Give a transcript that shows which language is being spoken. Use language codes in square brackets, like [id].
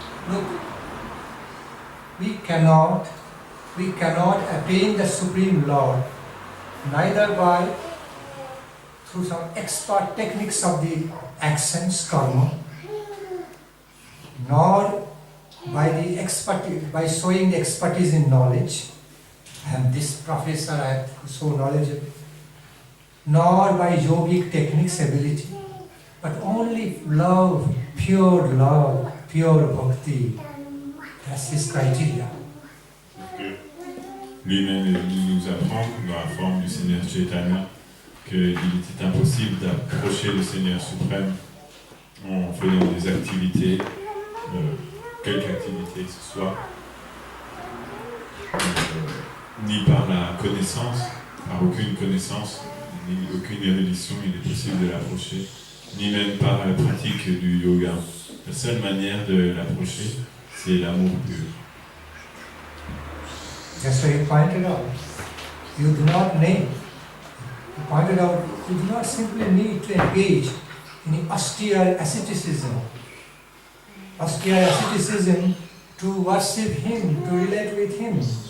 [en] Look, we cannot attain the Supreme Lord neither through some expert techniques of the actions, karma, nor by showing the expertise in knowledge, am this professor, I am so knowledgeable. Nor by yogic techniques ability, but only love, pure bhakti. That's his criteria. [fr] Lui-même il nous apprend, dans la forme du Seigneur Chaitanya, qu'il était impossible d'approcher le Seigneur suprême en faisant des activités, quelque activité que ce soit, ni par la connaissance, par aucune connaissance, ni aucune érudition, il est possible de l'approcher, ni même par la pratique du yoga. La seule manière de l'approcher, c'est l'amour pur. [en] Just so he pointed out, you do not need, he pointed out, you do not simply need to engage in austere asceticism. Austere asceticism to worship him, to relate with him.